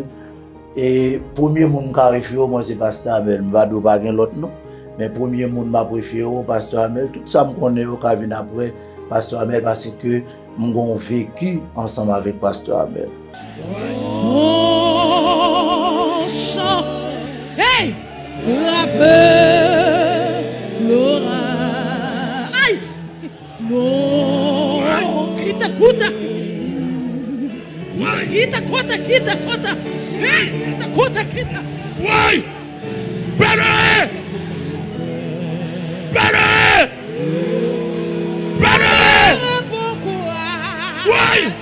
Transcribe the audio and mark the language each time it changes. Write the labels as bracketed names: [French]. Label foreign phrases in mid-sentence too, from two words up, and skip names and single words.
[French] Et premier monde qui arrive, moi c'est Pasteur Amel, je ne vais pas dire l'autre non, mais premier monde qui préféré, Pasteur Amel, tout ça je connais qui vient après Pasteur Amel parce que nous avons vécu ensemble avec Pasteur Amel. Hey! Bravo, Laura. Aïe! Non! Kita, kuta! Kita, kota, kita, kota! Hey! Kita, kota, kita! Ouais! Better! Better! Better! Ouais!